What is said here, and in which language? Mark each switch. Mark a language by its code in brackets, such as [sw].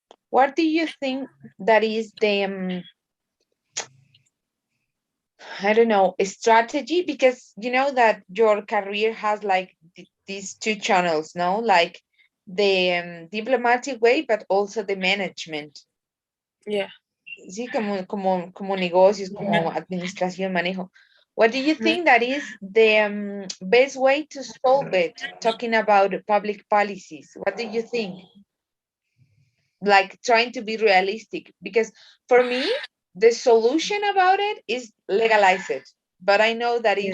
[en] What do you think that is the I don't know, a strategy? Because you know that your career has like these two channels, no? Like the diplomatic way, but also the management. Yeah. [es] Sí, como negocios, como administración, manejo. [en] What do you Mhm. think that is the best way to solve it? Talking about public policies, what do you think? Like trying to be realistic, because for me, the solution about it is legalize it. But I know that is